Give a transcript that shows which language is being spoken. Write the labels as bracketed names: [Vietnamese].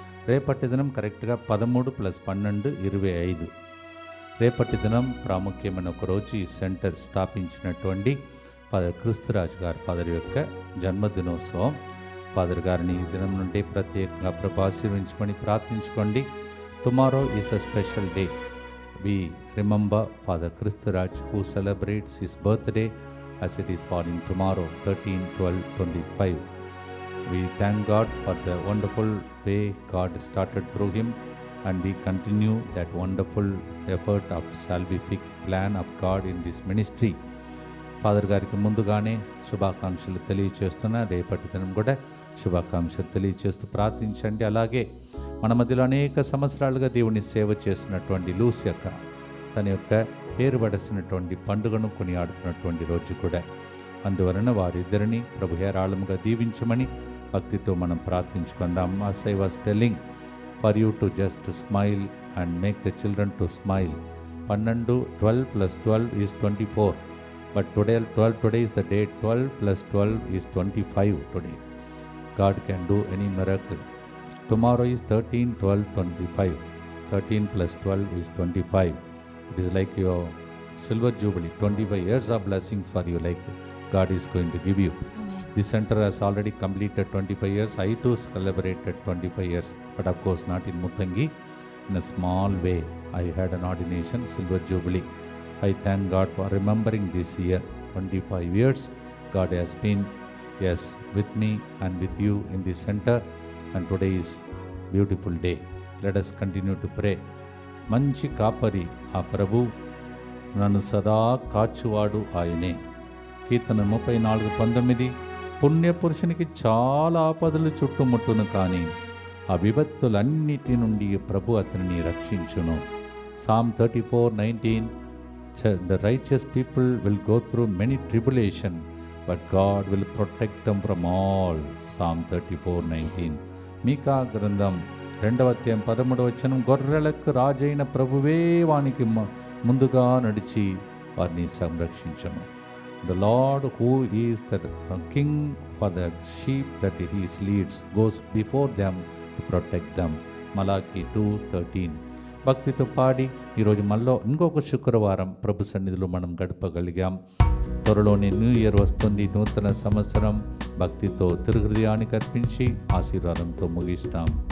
[Telugu] రేపటి దినం కరెక్ట్గా 13 + 12 25. రేపటి దినం ప్రాముఖ్యమైన ఒక రోజు ఈ సెంటర్ స్థాపించినటువంటి ఫాదర్ క్రిస్తురాజు గారు ఫాదర్ యొక్క జన్మదినోత్సవం. ఫాదర్ గారిని ఈ దినం నుండి ప్రత్యేకంగా ప్రభు ఆశీర్వించమని ప్రార్థించుకోండి. [English] Tomorrow is a special day. We remember Father Kristuraj who celebrates his birthday as it is falling tomorrow 13/12/25. We thank God for the wonderful way God started through him, and we continue that wonderful effort of salvific plan of God in this ministry. [Telugu] Father గారికి ముందుగానే శుభాకాంక్షలు తెలియచేస్తున్నా. రేపటి దినం కూడా శుభాకాంక్షలు తెలియచేస్తూ ప్రార్థించండి. అలాగే మన మధ్యలో అనేక సంవత్సరాలుగా దేవుని సేవ చేసినటువంటి లూసియక్క తన యొక్క పేరు పడసినటువంటి పండుగను కొనియాడుతున్నటువంటి రోజు కూడా. అందువలన వారిద్దరిని ప్రభు హేరాళముగా దీవించమని భక్తితో మనం ప్రార్థించుకుందాం. [English] As I was telling for you to just smile and make the children to smile. 12 + 12 is 24. But today is the day 12 + 12 is 25 today. God can do any miracle. Tomorrow is 13/12/25. 13 + 12 is 25. It is like your silver jubilee. 25 years of blessings for you, like God is going to give you. This center has already completed 25 years. I too celebrated 25 years, but of course not in Muttangi. In a small way, I had an ordination, silver jubilee. I thank God for remembering this year. 25 years, God has been, yes, with me and with you in this center. And today is beautiful day. Let us continue to pray. [Telugu] మంచి కాపరి ఆ ప్రభు, నన్ను సదా కాచువాడు ఆయనే. కీర్తన 34:19. పుణ్యపురుషునికి చాలా ఆపదలు చుట్టుముట్టును, కానీ ఆ విపత్తులన్నిటి నుండి ప్రభు అతనిని రక్షించును. [English] Psalm 34:19. The righteous people will go through many tribulation, but God will protect them from all. Psalm 34:19. [Telugu] మీకా గ్రంథం 2:13 గొర్రెలకు రాజైన ప్రభువే వానికి ముందుగా నడిచి వారిని సంరక్షించును. [English] The Lord who is the king for the sheep that he leads goes before them to protect them. Malachi 2:13. [Telugu] భక్తితో పాడి ఈరోజు మనలో ఇంకొక శుక్రవారం ప్రభు సన్నిధిలో మనం గడపగలిగాం. త్వరలోనే న్యూ ఇయర్ వస్తుంది, నూతన సంవత్సరం. భక్తితో తిరుహృదయానికి అర్పించి ఆశీర్వాదంతో ముగిస్తాం.